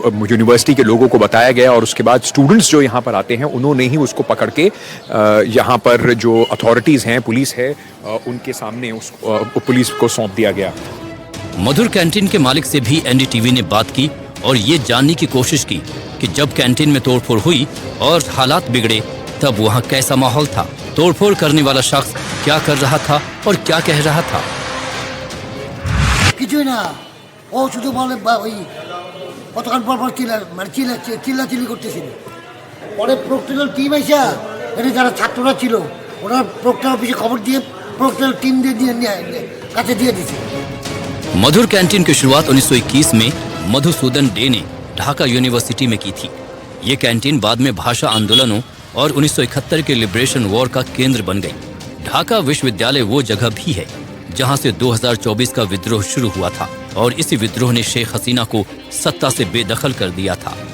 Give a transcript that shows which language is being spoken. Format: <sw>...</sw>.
<hi>University के लोगों को बताया गया और उसके बाद स्टूडेंट्स जो यहाँ पर आते हैं उन्होंने ही उसको पकड़ के यहाँ पर जो अथॉरिटीज़ हैं, पुलिस है, उनके सामने उस पुलिस को सौंप दिया गया। मधुर कैंटीन के मालिक से भी एनडीटीवी ने बात की और ये जानने की कोशिश की कि जब कैंटीन में तोड़फोड़ हुई और हालात बिगड़े तब वहाँ कैसा माहौल था, तोड़फोड़ करने वाला शख्स क्या कर रहा था और क्या कह रहा था।</hi> <bn>কিছুই না, ও শুধু বলে ওই কতক্ষণ পর পর চিল্লাচিল্লি করতেছিল। পরে প্রক্টরাল টিম এসে এখানে যারা ছাত্ররা ছিল ওরা প্রক্টরাল অফিসে খবর দিয়ে প্রক্টরাল टीम কাছে দিয়ে দিয়েছে।</bn> <hi>मधुर कैंटीन की शुरुआत 1921 में मधुसूदन डे ने ढाका यूनिवर्सिटी में की थी। ये कैंटीन बाद में भाषा आंदोलनों और 1971 के लिबरेशन वॉर का केंद्र बन गई। ढाका विश्वविद्यालय वो जगह भी है जहां से 2024 का विद्रोह शुरू हुआ था और इसी विद्रोह ने शेख हसीना को सत्ता से बेदखल कर दिया था।</hi>